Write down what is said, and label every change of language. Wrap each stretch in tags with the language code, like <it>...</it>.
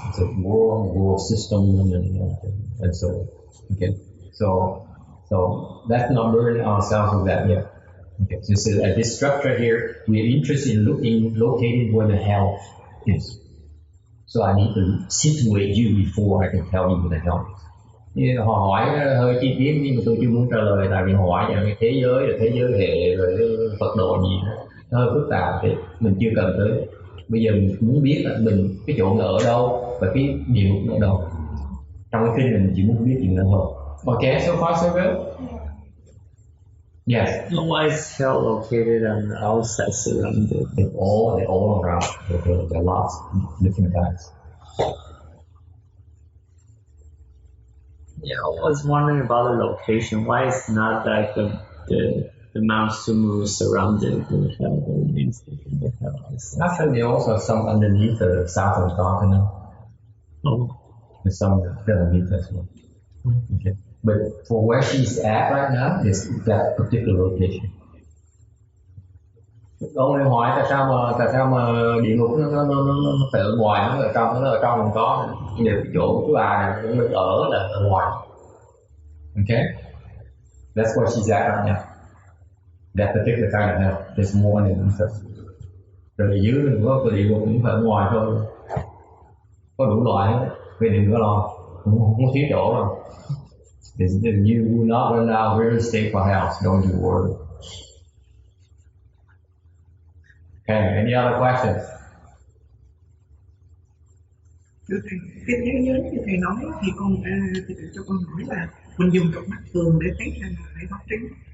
<en>It's a world system, and so okay. So that's not burdening ourselves with that yet. Okay. So at this structure here, we're interested in locating where the hell is. So I need to situate you before I can tell you where the hell is.</en> <vi>Như họ hỏi hơi chi tiết nhưng mà tôi chưa muốn trả lời, tại vì họ hỏi về thế giới là thế giới hệ rồi Phật độ gì đó, nó hơi phức tạp thì mình chưa cần tới. Bây giờ mình muốn biết là mình cái chỗ nó ở đâu và cái điều nó ở đâu. Trong cái kinh mình chỉ muốn biết chuyện đó thôi.</vi> <en>Okay, so far so good. Yes. Why is hell located on the outside surrounded? They're all around. There are lots of different kinds. Yeah, I was wondering about the location. Why is not like the Mount Sumeru surrounded with hell? The hell is Actually, there are also some underneath the southern continent. oh. There's some underneath as well. Okay. But for where she's at right now is that particular location.</en> <vi>Ông ấy hỏi tại sao mà địa ngục nó phải ở ngoài, nó ở trong không có. Nhiều cái chỗ của bà này nó ở là ở ngoài.</vi> <en>Okay, that's where she's at right now. That particular kind of hell. There's more than one.</en> <vi>Rồi ở dưới mình có cái địa ngục cũng phải ở ngoài thôi. Có đủ loại hết. Vì đừng có lo, không có thiếu chỗ đâu.</vi> <en>You will not run out of real estate for house. Don't you worry. Okay, any other questions?</en> <vi>Thưa thầy, cái thế giới như thầy nói thì thầy cho con hỏi là mình dùng cặp mắt thường để thấy hay là phải mắt trứng?</vi>